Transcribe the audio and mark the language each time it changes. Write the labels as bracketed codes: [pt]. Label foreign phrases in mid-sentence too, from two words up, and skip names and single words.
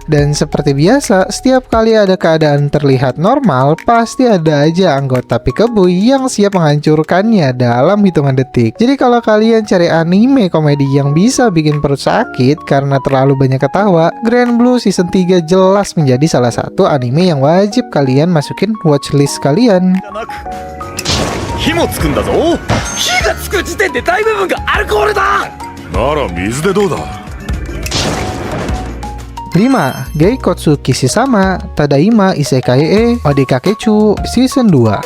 [id] Dan seperti biasa, setiap kali ada keadaan terlihat normal, pasti ada aja anggota Peekaboo yang siap menghancurkannya dalam hitungan detik. Jadi kalau kalian cari anime komedi yang bisa bikin perut sakit karena terlalu banyak ketawa, Grand Blue Season 3 jelas menjadi salah satu anime yang wajib kalian masukin watchlist kalian. [ja] 火もつくんだぞ。火がつく時点で大部分がアルコールだ。なら水でどうだ。 [id] 5. Geikotsu Kishisama Tadaima Isekai e Odekakechu Season 2.